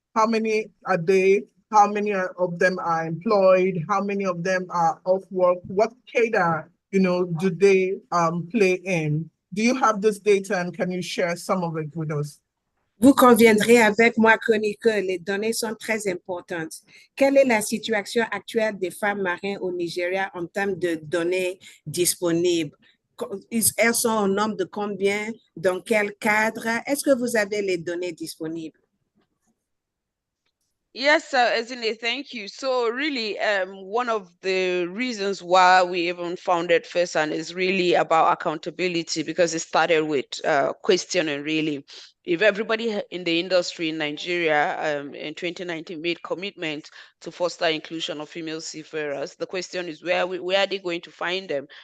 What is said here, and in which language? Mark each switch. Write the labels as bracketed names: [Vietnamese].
[English] How many are they? How many of them are employed? How many of them are off work? What cadre, do they play in? Do you have this data and can you share some of it with us? [French] Vous conviendrez avec moi, Connie, que les données sont très importantes. Quelle est la situation actuelle des femmes marines au Nigeria en termes de données disponibles? Elles sont au nombre de combien? Dans quel cadre? Est-ce que vous avez les données disponibles? [English] Yes, Ezine, thank you. So really, one of the reasons why we even founded FESAN is really about accountability, because it started with questioning really. If everybody in the industry in Nigeria in 2019 made commitment to foster inclusion of female seafarers, the question is where are they going to find them?